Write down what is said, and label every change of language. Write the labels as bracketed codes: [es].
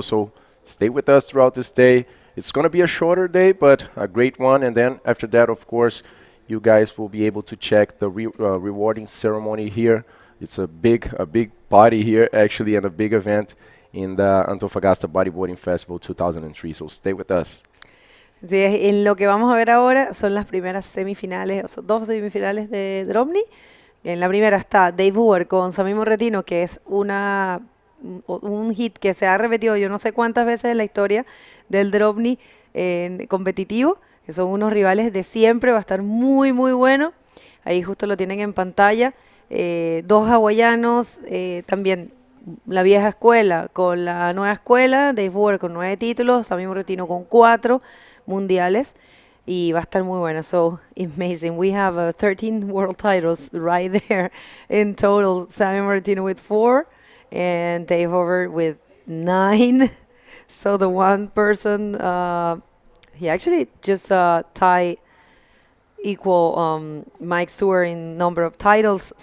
[en] So stay with us throughout this day. It's going to be a shorter day, but a great one. And then after that, of course, you guys will be able to check the rewarding ceremony here. It's a big party here, actually, and a big event in the Antofagasta Bodyboarding Festival 2003. So stay with us. [es] Sí, en lo que vamos a ver ahora son las primeras semifinales, o sea, dos semifinales de drop knee. En la primera está Dave Hoover con Sammy Moratino, que es un hit que se ha repetido yo no sé cuántas veces en la historia del drop knee competitivo, que son unos rivales de siempre, va a estar muy muy bueno. Ahí justo lo tienen en pantalla. Dos hawaianos, también la vieja escuela con la nueva escuela, Dave Hoover con 9 títulos, Sammy Moratino con 4 mundiales. Y va a estar muy buena. [en] So amazing. We have 13 world titles right there in total. Sammy Moratino with 4 and Dave Hover with 9. So the one person, he actually just tied equal Mike Stewart in number of titles.